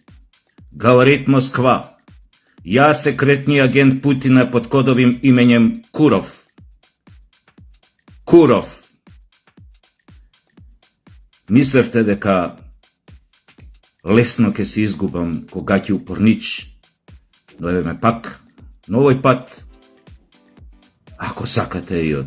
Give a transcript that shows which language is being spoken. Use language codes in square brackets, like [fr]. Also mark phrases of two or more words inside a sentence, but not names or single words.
[ru] Говорит Москва. Я секретный агент Путина под кодовым именем Куров. Куров. [mk] Мислевте дека лесно ќе се изгубам кога ќе упорнич. Гледаме пак на овој пат. Ако сакате и од...